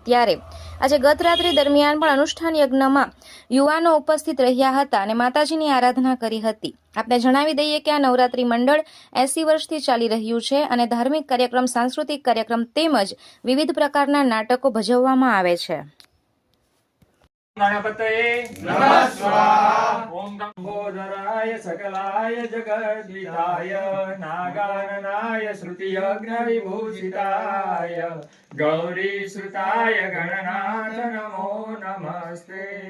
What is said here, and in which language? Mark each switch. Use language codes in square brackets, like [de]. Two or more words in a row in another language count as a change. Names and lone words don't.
[gu] ત્યારે આજે ગત રાત્રિ દરમિયાન પણ અનુષ્ઠાન યજ્ઞમાં યુવાનો ઉપસ્થિત રહ્યા હતા અને માતાજીની આરાધના કરી હતી। આપને જણાવી દઈએ કે આ નવરાત્રિ મંડળ 80 વર્ષથી ચાલી રહ્યું છે અને ધાર્મિક કાર્યક્રમ, સાંસ્કૃતિક કાર્યક્રમ તેમજ વિવિધ પ્રકારના નાટકો ભજવવામાં આવે છે। [sa] गणपतये नमः स्वाहा। ओम गंगोदराय सकलाय जगद्विदाय नागाननाय श्रुतियज्ञ विभूषिताय गौरी श्रुताय गणनाथ नमो नमस्ते।